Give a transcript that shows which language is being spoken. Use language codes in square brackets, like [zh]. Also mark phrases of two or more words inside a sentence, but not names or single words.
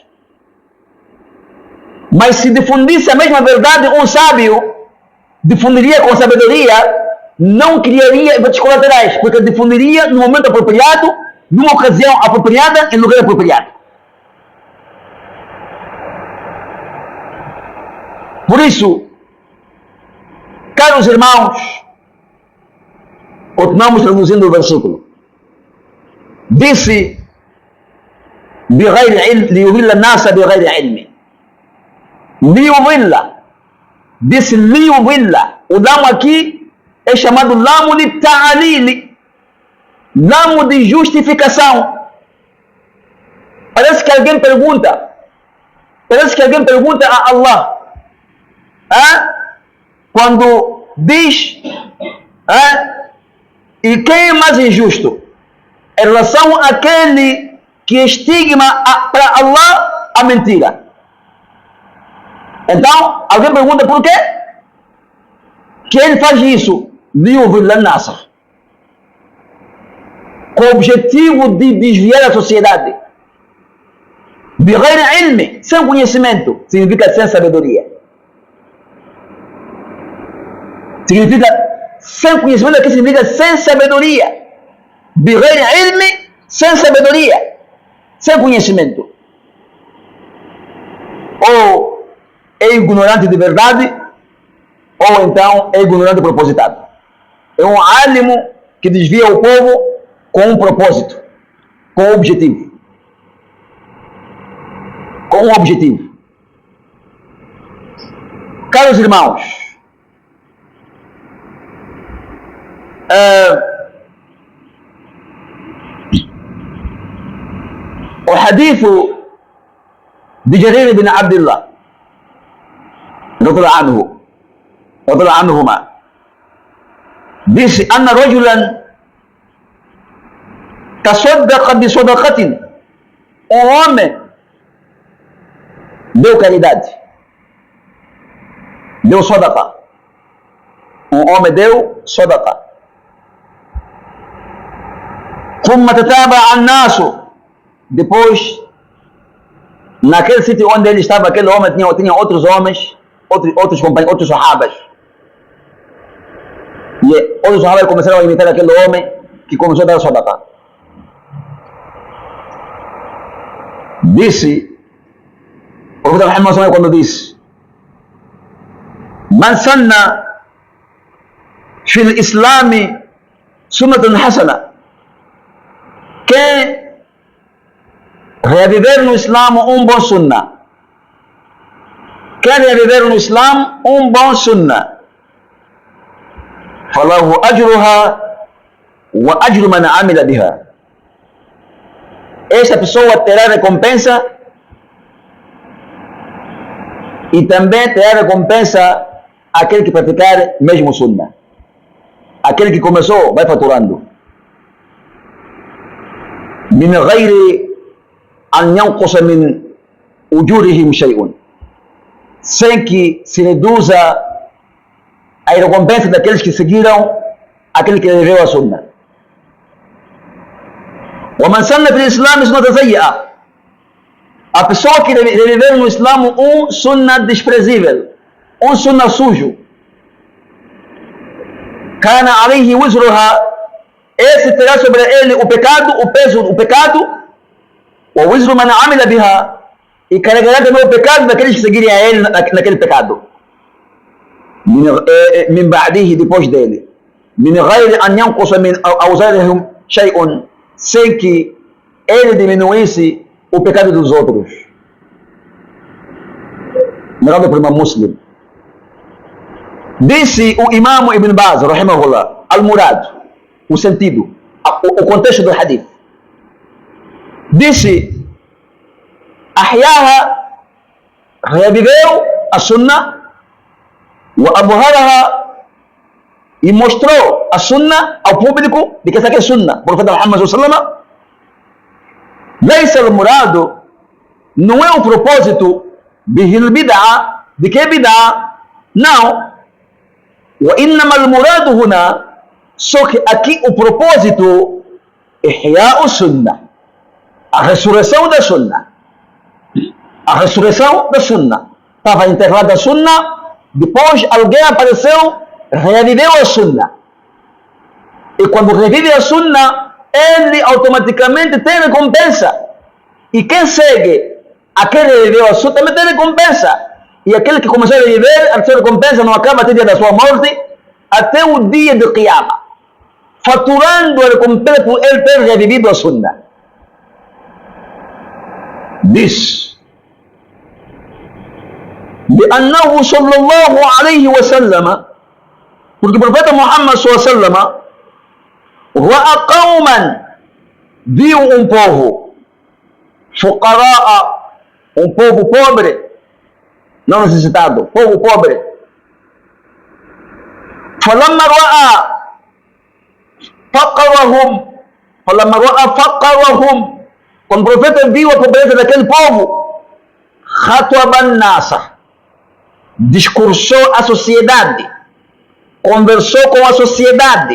[pt] Mas se difundisse a mesma verdade, um sábio difundiria com sabedoria, não criaria efeitos colaterais, porque difundiria no momento apropriado, numa ocasião apropriada, em lugar apropriado. Por isso, caros irmãos, continuamos traduzindo o versículo. Disse, [ar] ليضل الناس بغير علم. [pt] Liyudilla. Disse liyudilla. O lamo aqui é chamado lamo de ta'alili. Lamo de justificação. Parece que alguém pergunta a Allah, quando diz, e quem é mais injusto em relação àquele que estigma para Allah a mentira? Então, alguém pergunta por quê? Que ele faz isso? [ar] ليضل الناس. [pt] Com o objetivo de desviar a sociedade. [ar] بغير علم, [pt] sem conhecimento, significa sem sabedoria. Significa sem conhecimento, aqui significa sem sabedoria. [ar] بغير علم, [pt] sem sabedoria, sem conhecimento. Ou é ignorante de verdade, ou então é ignorante propositado. É um álimo que desvia o povo com um propósito, com um objetivo. Com um objetivo. Caros irmãos, o hadith de Jarir ibn Abdullah [ar] رضي الله عنهما [pt] disse: [ar] "أن رجلا تصدق بصدقة." [pt] Um homem deu caridade, deu sadaqa. Um homem deu sadaqa. [ar] ثم تتابع الناس. [pt] Depois, naquele sítio onde ele estava, aquele homem tinha outros homens, outros companheiros, outros sahabas. E outros sahabas começaram a imitar aquele homem que começou a dar sadaqa. Disse o profeta Muhammad quando disse: [ar] "من سن في الإسلام سنة حسنة." [pt] Quem reviver no Islã um bom sunnah. Quem reviver no Islã um bom sunnah. [ar] فله أجرها وأجر من عمل بها. [pt] Esta pessoa terá recompensa e também terá recompensa aquele que praticar mesmo sunna. Aquele que começou vai faturando. [ar] من غير أن ينقص من أجورهم شيء, [pt] sem que se reduza a recompensa daqueles que seguiram aquele que viveu a sunna. [ar] ومن سن في الإسلام سنة سيئة, [pt] a pessoa que reviveu no Islã sunna desprezível, sunna sujo, [ar] كان عليه وزرها, [pt] esse terá sobre ele o pecado, o peso do pecado, [ar] ووزر من عمل بها, [pt] e carregará também o pecado daqueles que seguirem a ele naquele pecado, [ar] من بعده, [pt] depois dele, [ar] من غير أن ينقص من أوزارهم شيء, [pt] sem que ele diminuísse o pecado dos outros. Narrado por Imam Muslim. Disse o Imam Ibn Baz, [ar] رحمه الله، المراد, [pt] o sentido, o contexto do hadith. Disse, ahyaha, reviveu a sunnah, [ar] وأبهرها, [pt] e mostrou a sunna ao público de que essa aqui é sunna. O profeta Muhammad [ar] صلى الله عليه وسلم، ليس المراد, [pt] não é o propósito [ar] به البدعة, [pt] de que é bid'a, não. [ar] وإنما المراد هنا, [pt] só que aqui o propósito é [ar] إحياء السنة, [pt] a ressurreição da sunna. A ressurreição da sunna. Estava enterrada a sunna, depois alguém apareceu, reviveu a sunna. E quando revive a sunna, ele automaticamente tem recompensa. E quem segue aquele que reviveu a sunna também tem recompensa. E aquele que começou a reviver, a sua recompensa não acaba até o dia da sua morte, até o dia do Qiyamah, faturando a recompensa por ele ter revivido a sunna. Diz: [ar] لأنه صلى الله عليه وسلم, [pt] porque o profeta Muhammad [ar] صلى الله عليه وسلم رأى قوما, [pt] viu um povo, fuqara'a, um povo pobre, não necessitado, povo pobre. [ar] فلما رأى فقرهم، فلما رأى فقرهم, [pt] quando o profeta viu a pobreza daquele povo, [ar] خطب الناس, [pt] discursou a sociedade, conversou com a sociedade.